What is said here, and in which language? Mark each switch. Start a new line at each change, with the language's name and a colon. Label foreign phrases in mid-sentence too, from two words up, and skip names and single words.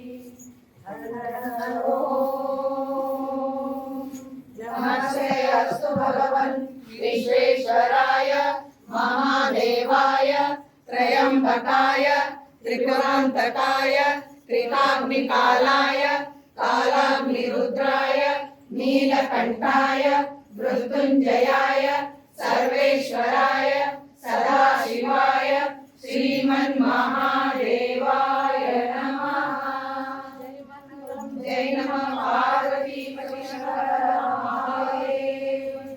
Sanskrit: ನಮಸ್ತೆ ಅಸ್ತು ಭಗವನ್ ವಿಶ್ವೇಶ್ವರಾಯ ಮಹಾದೇವಾಯ ತ್ರಯಂಬಕಾಯ ತ್ರಿಪುರಾಂತಕಾಯ ತ್ರಿಕಾಗ್ನಿಕಾಲಾಯ ಕಾಲಾಗ್ನಿರುದ್ರಾಯ ನೀಲಕಂಠಾಯ मृत्युञ्जयाय सर्वेश्वराय सदाशिवाय श्रीमन्महादेवाय नमः। जय नमः पार्वती महादेव।